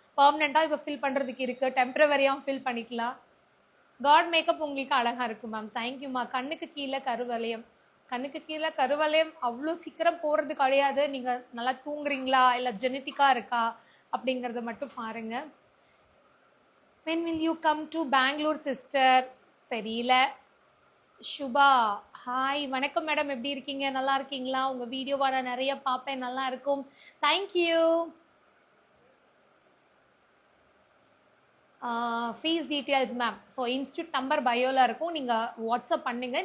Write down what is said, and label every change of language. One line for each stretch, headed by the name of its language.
Tamil: பர்மனெண்ட்டாக இப்போ ஃபில் பண்ணுறதுக்கு இருக்குது, டெம்பரவரியாகவும் ஃபில் பண்ணிக்கலாம். காட் மேக்கப் உங்களுக்கு அழகாக இருக்கும் மேம், தேங்க்யூம்மா. கண்ணுக்கு கீழே கருவளையம், கண்ணுக்கு கீழே கருவளையம் அவ்வளோ சீக்கிரம் போகிறது கிடையாது. நீங்கள் நல்லா தூங்குறீங்களா இல்லை ஜெனட்டிக்காக இருக்கா அப்படிங்கிறத மட்டும் பாருங்கள்.
English: when will you come to Bangalore sister?
Tamil: தெரியல. சுபா, ஹாய், வணக்கம் மேடம், எப்படி இருக்கீங்க? நல்லா இருக்கீங்களா? உங்கள் வீடியோவை நான் நிறைய பார்ப்பேன், நல்லா இருக்கும், thank you. Fees details ma'am, so institute number பயோவில் இருக்கும், நீங்கள் வாட்ஸ்அப் பண்ணுங்கள்.